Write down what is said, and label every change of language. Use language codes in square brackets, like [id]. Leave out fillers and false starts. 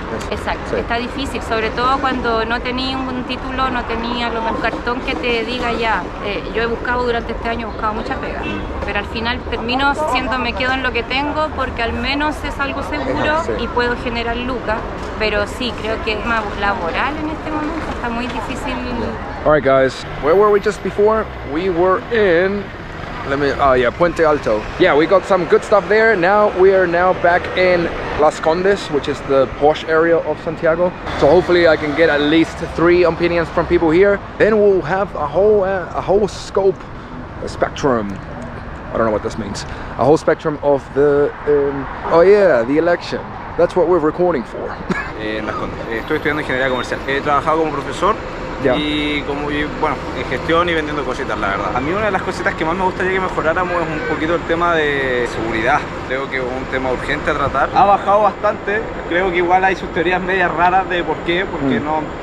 [es] Exacto, está difícil, sobre todo cuando no tenía un título, no tenía un cartón que te diga ya. Yo he buscado durante este año, he buscado mucha pega, pero al final termino me quedo en lo que tengo porque al menos es algo seguro y puedo generar lucas, pero sí, creo que es más laboral en este momento, está muy difícil. [en] Alright guys, where were we just before? We were in... Puente Alto. Yeah, we got some good stuff there. Now we are back in Las Condes, which is the posh area of Santiago. So hopefully I can get at least 3 opinions from people here. Then we'll have a whole scope, a spectrum. I don't know what this means. A whole spectrum of the the election. That's what we're recording for. [es] En Las Condes. Estoy estudiando ingeniería comercial. He trabajado como profesor. Y bueno, en gestión y vendiendo cositas, la verdad. A mí una de las cositas que más me gustaría que mejoráramos es un poquito el tema de seguridad. Creo que es un tema urgente a tratar. Ha bajado bastante, creo que igual hay sus teorías medias raras de por qué, porque no...